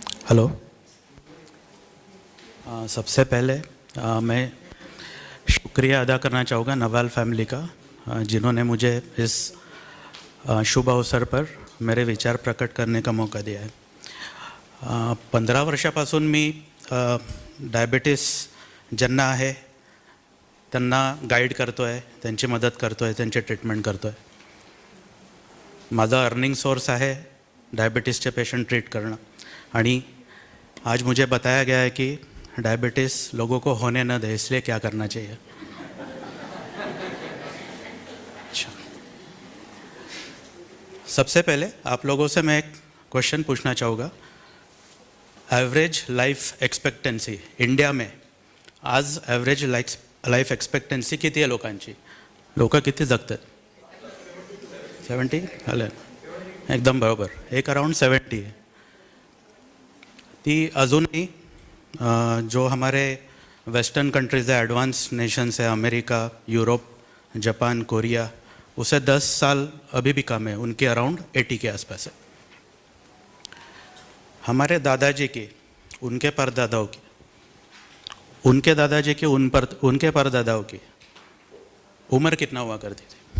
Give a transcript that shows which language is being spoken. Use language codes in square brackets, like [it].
[en] Hello. [hi] सबसे पहले मैं शुक्रिया अदा करना चाहूँगा नवाल फैमिली का, जिन्होंने मुझे इस शुभ अवसर पर मेरे विचार प्रकट करने का मौका दिया है। [mr] 15 वर्षापासून मी डायबिटीस ज्यांना आहे त्यांना गाईड करतो आहे, त्यांची मदत करतो आहे, त्यांचे ट्रीटमेंट करतो आहे। माझा अर्निंग सोर्स आहे डायबिटीसचे पेशेंट ट्रीट करणं, आणि [hi] आज मुझे बताया गया है कि डायबिटीज़ लोगों को होने न दे, इसलिए क्या करना चाहिए। अच्छा, सबसे पहले आप लोगों से मैं एक क्वेश्चन पूछना चाहूँगा। [mr] एवरेज लाइफ एक्सपेक्टेंसी [hi] इंडिया में आज [mr] एवरेज लाइफ एक्सपेक्टेंसी किती आहे लोकांची? लोक किती जगतात? 70? आलं एकदम बरोबर, एक अराउंड 70 आहे। ती अजूनही [hi] जो हमारे वेस्टर्न कंट्रीज़ है, एडवांस नेशंस है, अमेरिका, यूरोप, जापान, कोरिया, उसे 10 साल अभी भी कम है, उनके अराउंड 80 के आसपास है। हमारे दादाजी की, उनके परदादाओं की, उनके दादाजी की, उनके परदादाओं की उम्र कितना हुआ करती थी?